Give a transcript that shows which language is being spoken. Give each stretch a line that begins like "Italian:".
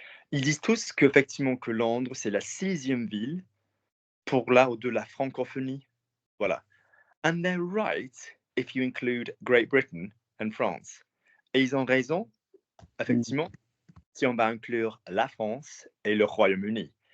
French: Ils disent tous qu'effectivement que Londres, c'est la 6e ville pour de la francophonie. Voilà.
English: And they're right if you include Great Britain and France.
French: Et ils ont raison, effectivement, si on va inclure la France et le Royaume-Uni.